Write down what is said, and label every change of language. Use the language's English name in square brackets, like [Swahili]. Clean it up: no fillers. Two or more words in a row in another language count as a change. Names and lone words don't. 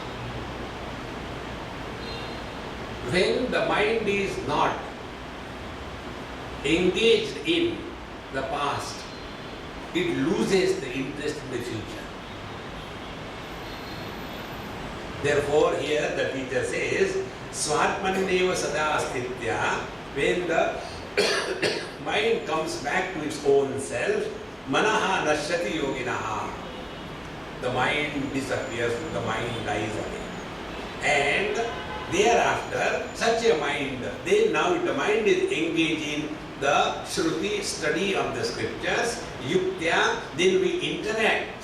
[English] When the mind is not engaged in the past, it loses the interest in the future. Therefore, here the teacher says, [Sanskrit] Swartmaneva sada astitya, [English] when the mind comes back to its own self, [Sanskrit] manaha nashyati yoginaha, [English] the mind disappears, the mind dies away. And thereafter, such a mind, then now the mind is engaged in the Shruti, study of the scriptures, Yuktya, then we interact.